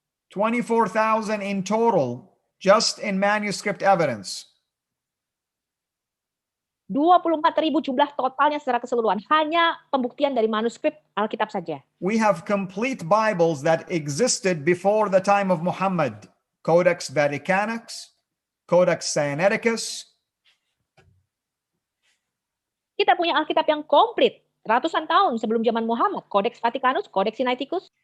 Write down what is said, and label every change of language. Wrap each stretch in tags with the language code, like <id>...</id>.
<en>24,000 in total, just in manuscript evidence.</en> <id>24.000 jumlah totalnya secara keseluruhan. Hanya pembuktian dari manuskrip Alkitab saja.</id> <en>We have complete Bibles that existed before the time of Muhammad. Codex Vaticanus, Codex Sinaiticus.</en> <id>Kita punya Alkitab yang komplit. Ratusan tahun sebelum zaman Muhammad. Codex Vaticanus, Codex Sinaiticus.</id>